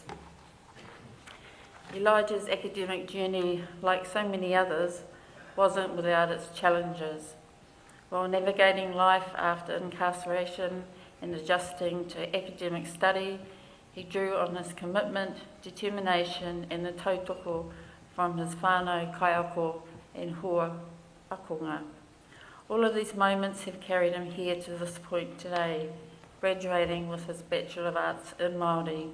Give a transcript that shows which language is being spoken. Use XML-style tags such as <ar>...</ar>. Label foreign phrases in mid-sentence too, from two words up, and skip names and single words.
<en>Elijah's academic journey, like so many others, wasn't without its challenges. While navigating life after incarceration and adjusting to academic study, he drew on his commitment, determination and the tautoko from his</en> <mi>whānau kaiako</mi> <en>and</en> <mi>hua akonga.</mi> <en>All of these moments have carried him here to this point today, graduating with his Bachelor of Arts in Māori.</en>